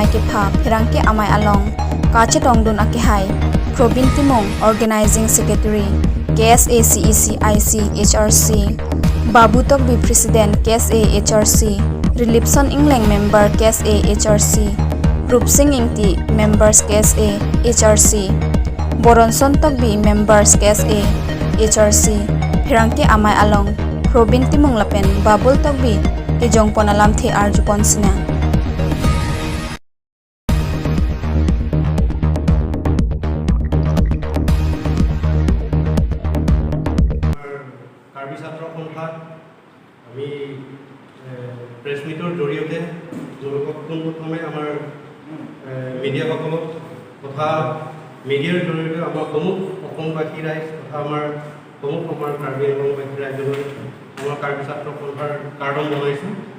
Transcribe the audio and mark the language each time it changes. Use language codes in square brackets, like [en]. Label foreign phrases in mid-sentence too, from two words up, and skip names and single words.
[mjw] ke pha pherangke amai along kache tongdun ake hai Probin Timong [en] Organizing Secretary [mjw] KSA CEC IC HRC Babu Tokbi President KSA HRC Rilipson Inglang Member KSA HRC Rupsing Ingti Members KSA HRC Boronson Tokbi Members KSA HRC Pherangke amai along Probin Timong Lapen Babul Tokbi Ijong Ponalam The Arjupon Sina [as] Karbi ছাত্ৰ সন্থাত আমি [en] press meetৰ [as] জৰিয়তে পোনপ্ৰথমে আমাৰ মিডিয়াসকলক তথা মিডিয়াৰ জৰিয়তে আমাৰ সমূহ অসমবাসী ৰাইজ তথা আমাৰ কাৰ্বি আংলংবাসী ৰাইজলৈ আমাৰ কাৰ্বি ছাত্ৰ সন্থাৰ কাৰ্ডন জনাইছোঁ।